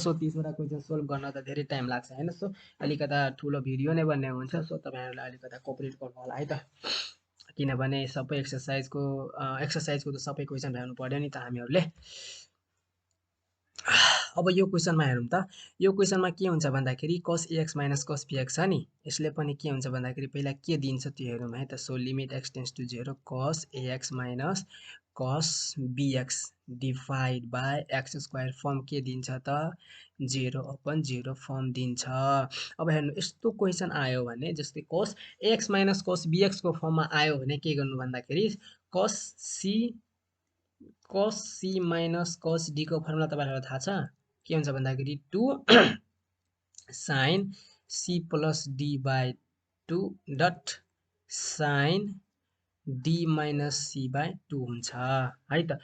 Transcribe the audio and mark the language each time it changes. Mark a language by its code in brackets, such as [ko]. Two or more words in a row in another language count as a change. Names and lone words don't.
[ne] सो 30 वटा क्वेसन सोल्भ गर्न त धेरै टाइम लाग्छ हैन। सो अलिकता ठुलो भिडियो नै बन्ने हुन्छ। सो तपाईहरुलाई अलिकता कोअपरेट गर्नु होला है त, किनभने सबै एक्सरसाइजको त सबै क्वेसन भ्याउनु पर्यो नि त हामीहरूले। अब यो क्वेसनमा हेरौँ त। यो क्वेसनमा के हुन्छ भन्दाखेरि [en] cos ax minus cos bx [ne] छ नि, यसले पनि के हुन्छ भन्दाखेरि पहिला के दिन्छ त्यो हेरौँ है त। सो [en] limit x tends to 0 cos ax minus cos bx divide by x square form [ne] के दिन्छ त 0/0 फर्म दिन्छ। अब हेर्नु यस्तो क्वेसन आयो भने जस्तै [en] cos ax minus cos bx [ne] को फर्ममा आयो भने के गर्नु भन्दाखेरि [en] cos c minus cos d [ne] को फर्मुला तपाईहरुलाई थाहा छ, के हुन्छ भन्दाखेरि [en] 2 sin c plus d/2 dot sin d minus c/2 [ne] हुन्छ है त।